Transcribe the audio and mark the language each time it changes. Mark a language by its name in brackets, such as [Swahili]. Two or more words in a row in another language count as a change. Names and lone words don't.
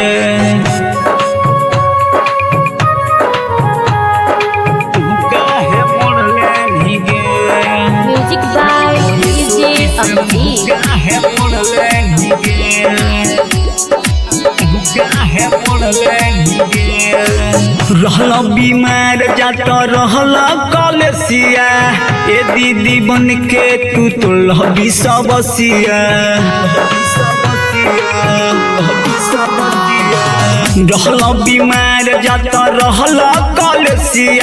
[English] music by DJ अभिजीत। [Maithili] काहे मोड़ले गे। काहे मोड़ले गे। रहल बीमार जात रहल कलेसिया। ए दीदी बन के तू तो लहबी सबसिया। रहल बीमार जात रहल कलेसिया।